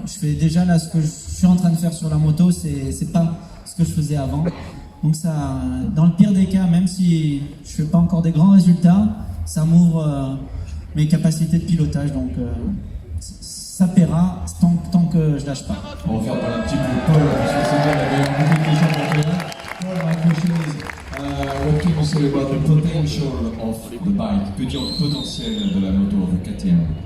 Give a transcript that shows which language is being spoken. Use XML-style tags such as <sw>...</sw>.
<fr>Je fais déjà là ce que je suis en train de faire sur la moto, c'est pas ce que je faisais avant. Donc ça, dans le pire des cas, même si je fais pas encore des grands résultats, ça m'ouvre mes capacités de pilotage, donc ça paiera tant que je lâche pas. On va faire parler un petit peu Paul, parce que c'est bien, il y avait beaucoup de questions pour toi.</fr> <en>Paul, my question is, what can you say about the potential of the bike?</en> <fr>Que dire du potentiel de la moto avec KTM?</fr>